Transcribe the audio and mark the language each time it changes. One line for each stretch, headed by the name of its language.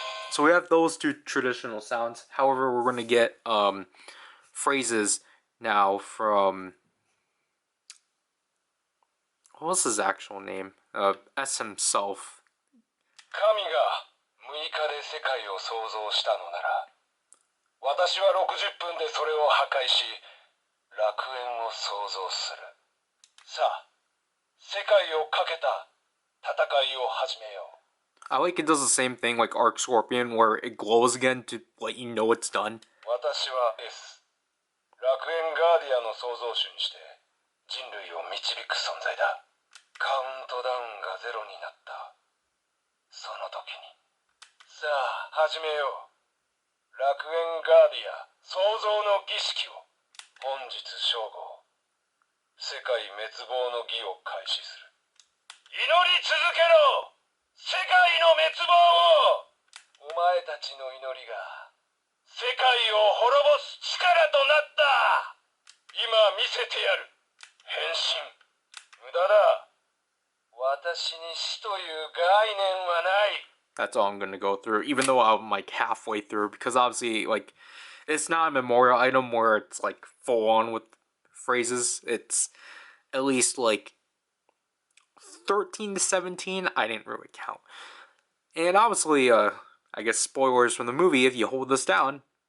English: So we have those two traditional sounds. However, we're going to get phrases now from, what was his actual name? S himself.
Japanese: 神が6日で世界を創造したのなら、私は60分でそれを破壊し、楽園を創造する。さあ、世界をかけた戦いを始めよう。
English: I like it does the same thing like Arc Scorpion where it glows again to let you know it's done.
Japanese: 私は S、楽園ガーディアの創造主にして人類を導く存在だ。カウントダウンがゼロになった。その時に、さあ始めよう。楽園ガーディア創造の儀式を本日正午、世界滅亡の儀を開始する。祈り続けろ、世界の滅亡を。お前たちの祈りが世界を滅ぼす力となった。今見せてやる。変身。無駄だ。私に死という概念はない。
English: That's all I'm gonna go through, even though I'm like halfway through, because obviously like it's not a memorial item where it's like full on with phrases. It's at least like 13 to 17. I didn't really count. And obviously, I guess spoilers from the movie if you hold this down.